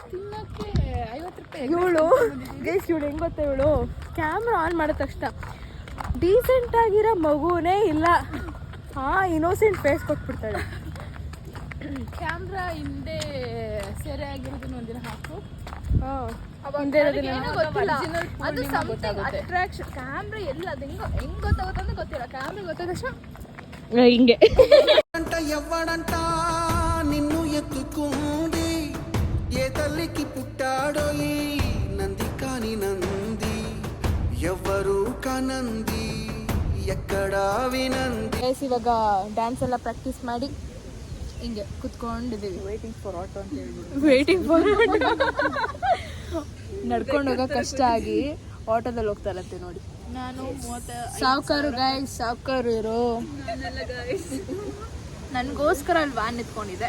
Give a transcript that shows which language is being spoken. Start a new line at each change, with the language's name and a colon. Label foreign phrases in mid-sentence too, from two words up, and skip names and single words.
Kannada: ಇವಳು ಗೈಸ್, ಇವಳು ಹೆಂಗೆ ಗೊತ್ತಾ, ಇವಳು ಕ್ಯಾಮ್ರಾ ಆನ್ ಮಾಡಿದ ತಕ್ಷಣ ಡೀಸೆಂಟ್ ಆಗಿರೋ ಮಗುನೇ ಇಲ್ಲ,
English: innocent face
Kannada: ಕೊಟ್ಬಿಡ್ತಾಳೆ. ಕ್ಯಾಮ್ರಾ ಹಿಂದೆ ಸೆರೆ ಆಗಿರೋದನ್ನ ಒಂದಿನ ಹಾಕು. ಅದು ಅಟ್ರಾಕ್ಷನ್. ಕ್ಯಾಮ್ರಾ ಎಲ್ಲ ಅದು ಹೆಂಗ್ ಗೊತ್ತಾಗುತ್ತೆ ಅಂತ ಗೊತ್ತಿಲ್ಲ. ಕ್ಯಾಮ್ರಾ ಗೊತ್ತಾದ ತಕ್ಷಣ ಹಿಂಗೆ
Telugu: ఎవ్వడంట నిన్ను ఎత్తుకుంది ఏ తల్లికి పుట్టాడో ఈ నంది కాని నంది ఎవ్వరు కానంది ఎక్కడ వినంది.
Kannada: ಇವಾಗ ಡ್ಯಾನ್ಸ್ ಎಲ್ಲ ಪ್ರಾಕ್ಟೀಸ್ ಮಾಡಿ ಹಿಂಗೆ ಕುತ್ಕೊಂಡಿದ್ದೀವಿ.
English: waiting for auto
Kannada: ಅಂತ ಹೇಳ್ಬಿಟ್ಟು.
English: waiting for
Kannada: ನಡ್ಕೊಂಡು ಹೋಗೋ ಕಷ್ಟ ಆಗಿ ಆಟೋದಲ್ಲಿ ಹೋಗ್ತಾರಂತೆ ನೋಡಿ. ನಾನು ಸಾವುಕಾರು ಗಾಯ್ಸ್, ಸಾವುಕಾರು ಇವರು. ನನಗೋಸ್ಕರ ಅಲ್ಲಿ ವ್ಯಾನ್ ಎತ್ಕೊಂಡಿದೆ.